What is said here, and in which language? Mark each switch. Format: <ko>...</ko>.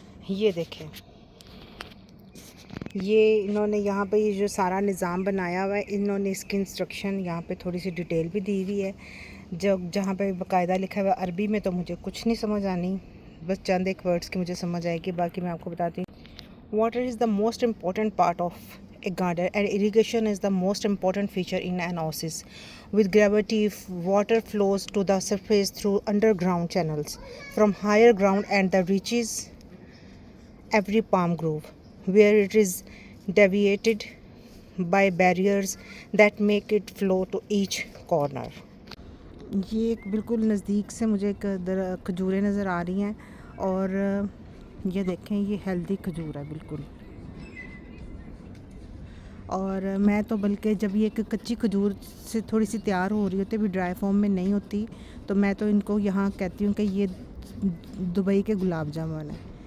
<hi>ये देखें, ये इन्होंने यहाँ पे ये जो सारा निज़ाम बनाया हुआ है, इन्होंने इसकी इंस्ट्रक्शन यहाँ पे थोड़ी सी डिटेल भी दी हुई है, जहाँ पे बाकायदा लिखा हुआ है अरबी में। तो मुझे कुछ नहीं समझ आनी, बस चंद एक वर्ड्स की मुझे समझ आएगी, बाकी मैं आपको बताती हूँ।</hi> <en>Water is the most important part of a garden, and irrigation is the most important feature in an oasis. With gravity, water flows to the surface through underground channels from higher ground and the reaches every palm grove, where it is deviated by barriers that make it flow to each corner.</en> <hi>ये एक बिल्कुल नज़दीक से मुझे एक खजूरें नज़र आ रही हैं और ये देखें, ये हेल्दी खजूर है बिल्कुल। और मैं तो बल्कि जब ये एक कच्ची खजूर से थोड़ी सी तैयार हो रही होती है, भी ड्राई फॉर्म में नहीं होती, तो मैं तो इनको यहाँ कहती हूँ कि ये दुबई के गुलाब जामुन है।</hi>